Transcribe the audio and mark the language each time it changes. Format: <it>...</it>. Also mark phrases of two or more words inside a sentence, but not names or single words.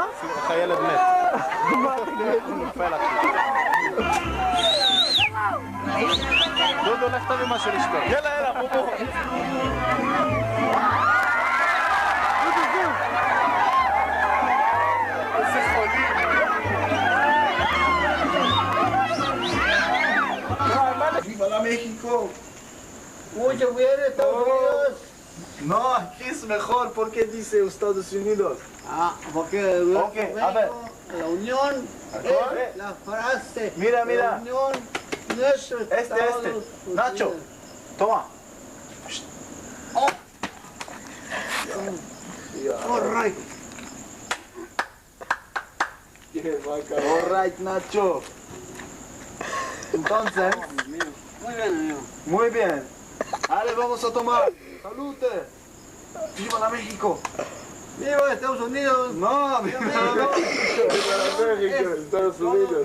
<he>איך הילד מת. נופל אחי. דודו, לך תביא משהו לשתות. יאללה, יאללה, בוא. איזה חולים.</he> <es>Para México. Mucho bien, Estados Unidos. No, aquí es mejor. ¿Por qué dice Estados Unidos? Ah, porque a ver. la unión es la frase. Mira, mira. La unión nuestro Estados Nacho, Unidos. toma.</es> <en>All right. All right,</en> <es>Nacho. Entonces, Muy bien, amigo. muy bien. Ahora vamos a tomar. Salute. Viva la México. Viva Estados Unidos. No, viva México, Estados Unidos.</es>